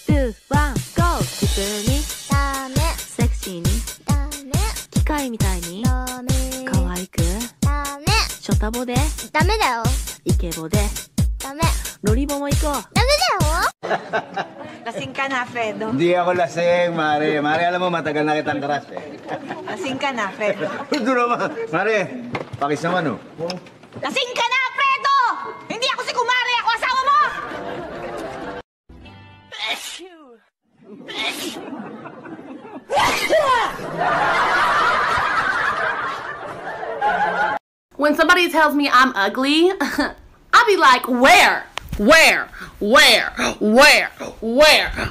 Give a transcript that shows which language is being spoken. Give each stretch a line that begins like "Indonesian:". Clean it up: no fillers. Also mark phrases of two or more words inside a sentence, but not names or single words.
Japanese: ワンゴー。普通にダメセクシーにダメ機械みたいにダメ可愛くダメショタボでダメだよイケボでダメロリボも行こう。ダメだよ
Filipino: Lasing ka na, Fredo. Hindi ako lasing, Mare. Mare, alam mo, matagal na kitang crush eh. Lasing ka na, Fredo. Ito naman. Mare, pakis naman oh. Lasing ka na, Fredo! Hindi ako si Kumari, ako asawa mo!
English: When somebody tells me I'm ugly, I'll be like, where? Where? Where? Where? Where?